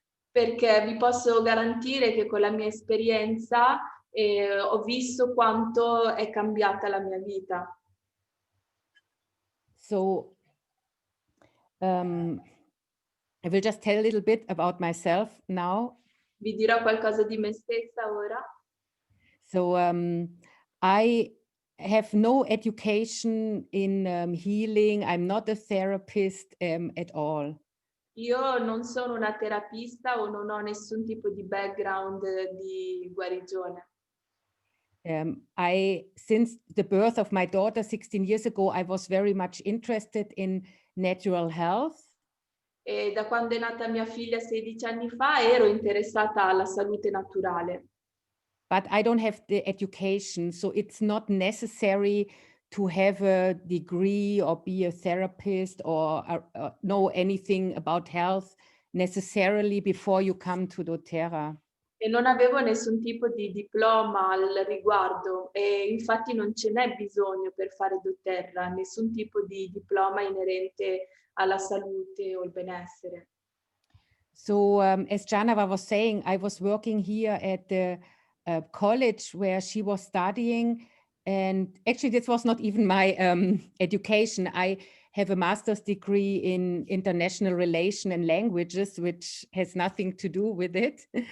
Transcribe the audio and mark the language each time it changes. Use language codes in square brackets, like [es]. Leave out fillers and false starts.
[it] Perché vi posso garantire che con la mia esperienza ho visto quanto è cambiata la mia vita. [en] So I will just tell a little bit about myself now. [it] Vi dirò qualcosa di me stessa ora. [en] So I have no education in healing. I'm not a therapist at all. [it] Io non sono una terapista o non ho nessun tipo di background di guarigione. [en] Since the birth of my daughter 16 years ago, I was very much interested in natural health. [it] E da quando è nata mia figlia 16 anni fa ero interessata alla salute naturale. [en] But I don't have the education, so it's not necessary to have a degree or be a therapist or know anything about health necessarily before you come to Doterra. [it] E non avevo nessun tipo di diploma al riguardo e infatti non ce n'è bisogno per fare doTERRA, nessun tipo di diploma inerente alla salute o il benessere. [en] So as Janava was saying, I was working here at the college where she was studying. And actually, this was not even my education. I have a master's degree in international relation and languages, which has nothing to do with it.